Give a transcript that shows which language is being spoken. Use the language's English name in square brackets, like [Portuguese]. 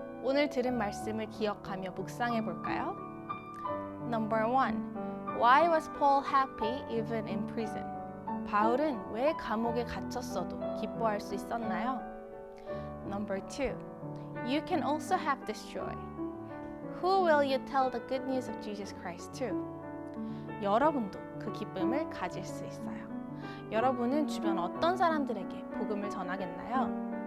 [Korean] 오늘 들은 말씀을 기억하며 묵상해 볼까요? [English] Number 1. Why was Paul happy even in prison? [Korean] 바울은 왜 감옥에 갇혔어도 기뻐할 수 있었나요? [English] Number 2. You can also have this joy. Who will you tell the good news of Jesus Christ to? [Korean] 여러분도 그 기쁨을 가질 수 있어요. 여러분은 주변 어떤 사람들에게 복음을 전하겠나요?